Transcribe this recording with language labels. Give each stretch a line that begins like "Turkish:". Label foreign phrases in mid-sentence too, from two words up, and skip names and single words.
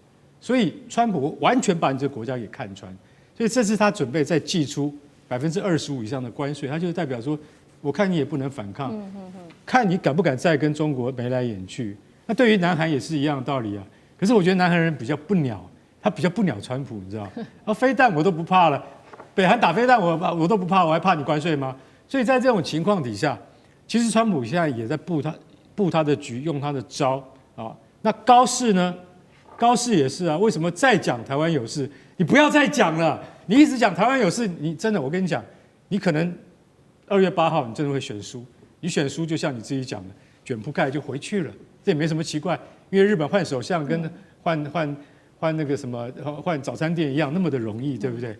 Chinese: 所以川普完全把你這個國家給看穿，所以這次他準備再祭出25%以上的關稅，他就是代表說，我看你也不能反抗，看你敢不敢再跟中國眉來眼去。那對於南韓也是一樣的道理啊。可是我覺得南韓人比較不鳥，他比較不鳥川普，你知道？啊，飛彈我都不怕了，北韓打飛彈我都不怕，我還怕你關稅嗎？所以在這種情況底下，其實川普現在也在布他的局，用他的招啊。那高市呢？高市也是啊，為什麼再講台灣有事？你不要再講了，你一直講台灣有事，你真的，我跟你講，你可能2月8號你真的會選輸，你選輸就像你自己講的，捲鋪蓋就回去了，這也沒什麼奇怪，因為日本換首相跟換那個什麼換早餐店一樣那麼的容易，對不對？